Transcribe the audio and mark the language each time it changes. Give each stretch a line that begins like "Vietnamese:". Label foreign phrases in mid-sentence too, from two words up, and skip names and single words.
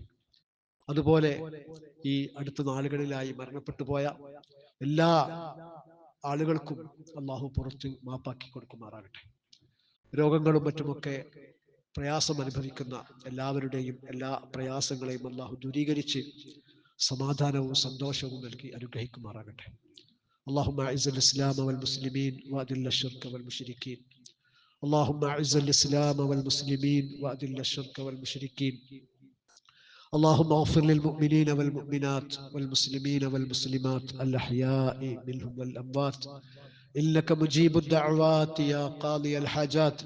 Malayalam: അതുപോലെ ഈ അടുത്ത നാളുകളിലായി മരണപ്പെട്ടു പോയ എല്ലാ ആളുകൾക്കും അള്ളാഹു പുറത്ത് മാപ്പാക്കി കൊടുക്കുമാറാകട്ടെ. രോഗങ്ങളും മറ്റുമൊക്കെ പ്രയാസം അനുഭവിക്കുന്ന എല്ലാവരുടെയും എല്ലാ പ്രയാസങ്ങളെയും അള്ളാഹു ദൂരീകരിച്ച് സമാധാനവും സന്തോഷവും നൽകി അനുഗ്രഹിക്കുമാറാകട്ടെ.
Arabic: اللهم أعز الإسلام والمسلمين وأذل الشرك والمشركين. اللهم أعز الإسلام والمسلمين وأذل الشرك والمشركين. اللهم اغفر للمؤمنين والمؤمنات والمسلمين والمسلمات الأحياء منهم والأموات إنك مجيب الدعوات يا قاضي الحاجات.